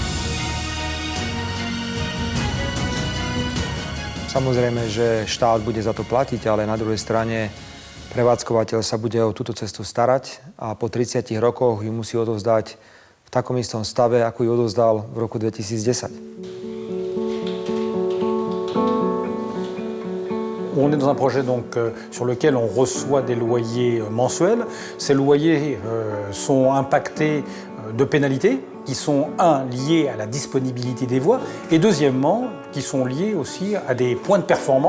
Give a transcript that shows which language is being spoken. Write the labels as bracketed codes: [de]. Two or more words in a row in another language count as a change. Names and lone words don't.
[sk] Samozrejme, že štát bude za to platiť, ale na druhej strane prevádzkovateľ sa bude o túto cestu starať a po 30 rokoch ju musí odovzdať v takom istom stave, ako ju odovzdal v roku 2010. [fr] On est dans un projet donc, sur lequel on reçoit des loyers mensuels. Ces loyers sont impactés de pénalités qui sont, liées à la disponibilité des voies et deuxièmement, qui sont liées aussi à des points de performance.